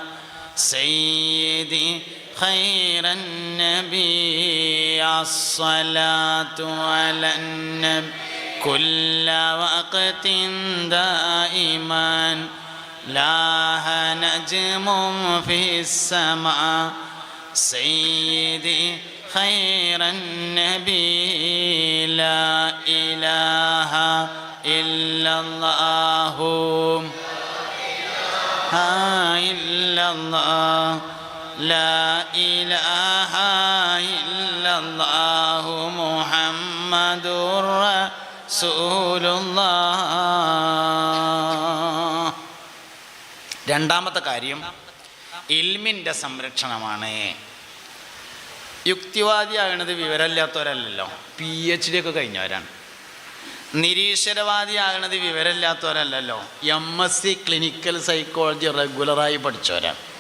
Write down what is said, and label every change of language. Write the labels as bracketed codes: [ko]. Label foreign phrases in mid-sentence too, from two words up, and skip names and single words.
[ar] سيدي خير النبي الصلاة على النبي كل وقت دائما لاح نجم في السماء سيدي خير النبي لا إله إلا الله إلا الله لا إله إلا الله محمد رسول الله. [ml] രണ്ടാമത്തെ കാര്യം ഇൽമിൻ്റെ സംരക്ഷണമാണ്. യുക്തിവാദിയാകണത് വിവരമില്ലാത്തവരല്ലല്ലോ, PhD ഒക്കെ കഴിഞ്ഞവരാണ്. നിരീശ്വരവാദിയാകണത് വിവരമില്ലാത്തവരല്ലല്ലോ, [en] MSc clinical psychology [ml] റെഗുലറായി പഠിച്ചവരാണ്.